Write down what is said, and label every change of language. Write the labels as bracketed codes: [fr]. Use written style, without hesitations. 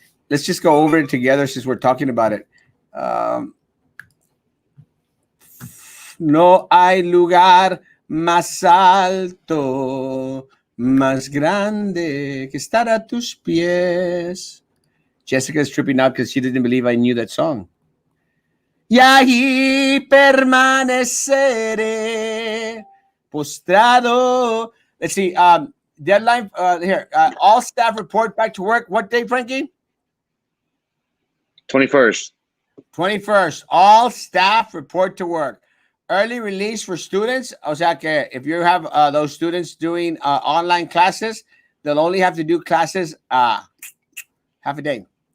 [en] Let's just go over it together since we're talking about it. [es] No hay lugar más alto, más grande que estar a tus pies. [en] Jessica's tripping out because she didn't believe I knew that song. [es] Y ahí permaneceré postrado. [en] Let's see. Deadline here. All staff report back to work. What day, Frankie? 21st. 21st. All staff report to work. Early release for students. [es] O sea que [en] if you have those students doing online classes, they'll only have to do classes half a day.